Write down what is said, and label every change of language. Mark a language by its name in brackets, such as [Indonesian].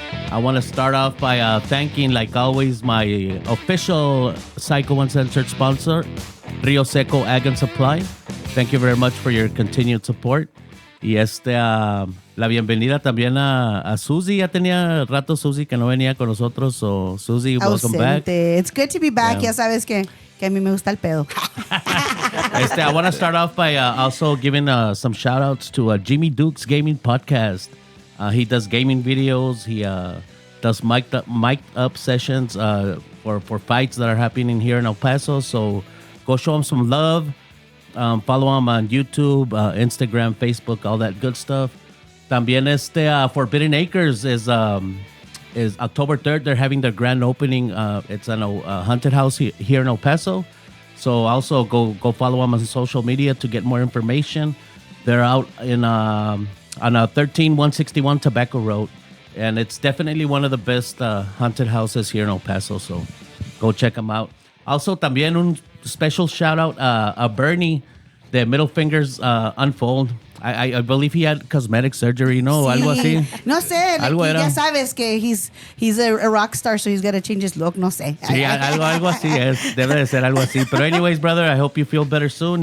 [English] I want to start off by thanking, like always, my official Psycho Uncensored sponsor, Rio Seco Ag and Supply. Thank you very much for your continued support. [Spanish] Y la bienvenida también a Susie. Ya tenía rato Susie que no venía con nosotros. [English] So Susie, welcome back. It's good to be back. [Spanish] Ya sabes que a mí me gusta el pedo. [English] I want to start off by also giving some shout outs to Jimmy Duke's Gaming Podcast. He does gaming videos. He does mic'd up sessions for fights that are happening here in El Paso. So go show him some love. Follow him on YouTube, Instagram, Facebook, all that good stuff. También Forbidden Acres is October 3rd. They're having their grand opening. It's on a haunted house here in El Paso. So also go follow them on social media to get more information. They're out on 13161 Tobacco Road. And it's definitely one of the best haunted houses here in El Paso. So go check them out. Also, [Spanish] también un [English] special shout out a Bernie, the Middle Fingers Unfold. I believe he had cosmetic surgery, ¿no? [Spanish] Sí. Algo así. No sé, Algo era. ya sabes que [English] he's a rock star, so he's got to change his look, [Spanish] no sé. Sí, algo así es. Debe de ser algo así. [English] Pero anyways, brother, I hope you feel better soon.